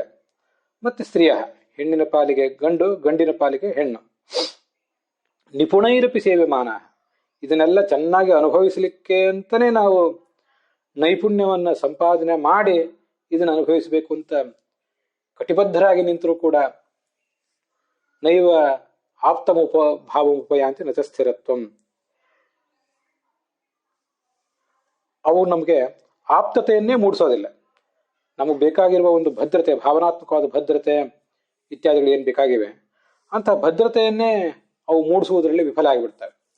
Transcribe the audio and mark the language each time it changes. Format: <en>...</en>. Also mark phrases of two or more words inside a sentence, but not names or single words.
<kn>ಮತ್ತೆ ಸ್ತ್ರೀಯ, ಹೆಣ್ಣಿನ ಪಾಲಿಗೆ ಗಂಡು, ಗಂಡಿನ ಪಾಲಿಗೆ ಹೆಣ್ಣು.</kn> <sa>ನಿಪುಣೈರಪಿ ಸೇವ್ಯಮಾನ,</sa> <kn>ಇದನ್ನೆಲ್ಲ ಚೆನ್ನಾಗಿ ಅನುಭವಿಸಲಿಕ್ಕೆ ಅಂತಲೇ ನಾವು ನೈಪುಣ್ಯವನ್ನು ಸಂಪಾದನೆ ಮಾಡಿ ಇದನ್ನು ಅನುಭವಿಸಬೇಕು ಅಂತ ಕಟಿಬದ್ಧರಾಗಿ ನಿಂತರೂ ಕೂಡ</kn> <sa>ನೈವ ಭಾವಮುಪಯಾಂತಿ ನಚ ಸ್ಥಿರತ್ವಂ.</sa> <kn>ಅವು ನಮಗೆ ಆಪ್ತತೆಯನ್ನೇ ಮೂಡಿಸೋದಿಲ್ಲ. ನಮಗೆ ಬೇಕಾಗಿರುವ ಒಂದು ಭದ್ರತೆ, ಭಾವನಾತ್ಮಕವಾದ ಭದ್ರತೆ ಇತ್ಯಾದಿಗಳು ಏನು ಬೇಕಾಗಿವೆ ಅಂತ ಭದ್ರತೆಯನ್ನೇ ಅವು ಮೂಡಿಸುವುದರಲ್ಲಿ ವಿಫಲ ಆಗಿಬಿಡ್ತವೆ.</kn>